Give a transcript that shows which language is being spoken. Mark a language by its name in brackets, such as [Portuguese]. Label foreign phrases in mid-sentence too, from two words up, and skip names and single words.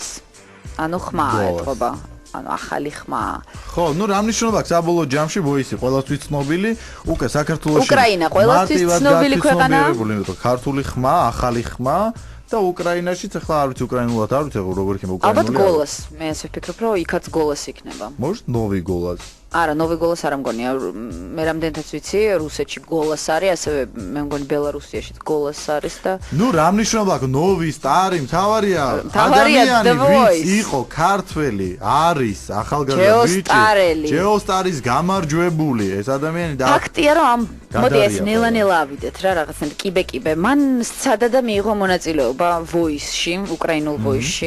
[Georgian] ანუ ხმა ეთყობა. ანუ ახალი ხმა. ხო, ნუ რა მნიშვნელობა აქვს საბოლოო ჯამში voice ყველასთვის ცნობილი, უკვე საქართველოში უკრაინა ყველასთვის ცნობილი ქვეყანაა. ქართული ხმა, ახალი ხმა და უკრაინაშიც ახლა არ ვიცი უკრაინულად არ ვიცი როგორ იქნება უკრაინული. ალბათ голос. მე ასე ვფიქრობ, რომ იქაც голос იქნება. [Russian] Может, новый голос. [Georgian] არა, [Russian] новый голос [Georgian] არ მგონია. მე რამდენთაც ვიცი, რუსეთში голос არის, ასევე მე მგონი ბელარუსიაშიც голос არის და ნუ რა მნიშვნელობა აქვს [Russian] новый, старый, [Georgian] მთავარია ადამიანი ვინც იყო ქართველი, არის ახალგაზრდა ბიჭი. ჯეოსტარის გამარჯვებული ეს ადამიანი და ფაქტია რომ ამ მოდი ეს ნელა-ნელა ავიდეთ რა რაღაცნაირად კიბე-კიბე. მან სცადა და მიიღო მონაწილეობა voice-ში, უკრაინულ voice-ში.